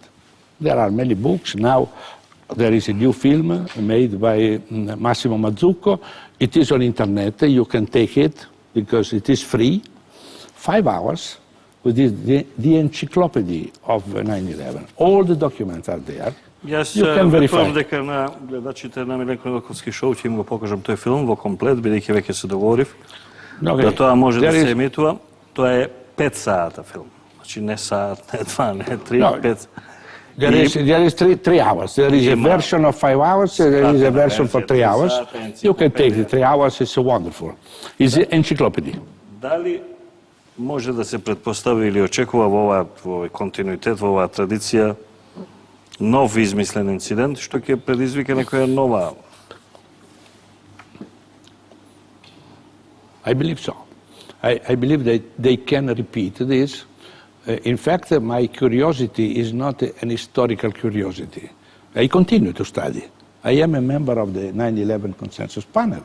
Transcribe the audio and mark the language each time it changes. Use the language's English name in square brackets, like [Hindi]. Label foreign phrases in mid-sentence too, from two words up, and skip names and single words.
[English] There are many books. Now there is a new film made by Massimo Mazzucco. It is on internet, you can take it because it is free. 5 hours with the encyclopedia of 9/11. All the documents are there. [Macedonian] Јас verify. верувам дека на гледачите на Milenko Nedelkovski Show ќе им го покажам тој филм во комплет, бидејќи веќе се договорив да тоа може да се емитува. Тоа е 5 сата филм. Значи не сат, не 2, не 3, 5. [English] There is 3 hours. There is a version of 5 hours, there is a version for 3 hours. You can take the 3 hours, it's wonderful. It's an encyclopedia. [Macedonian] Дали може да се претпостави или очекува во овој континуитет, во оваа традиција, нов измислен инцидент, што ќе предизвика некоја нова? [English] I believe so. I believe that they can repeat this. In fact, my curiosity is not an historical curiosity. I continue to study. I am a member of the 9/11 consensus panel.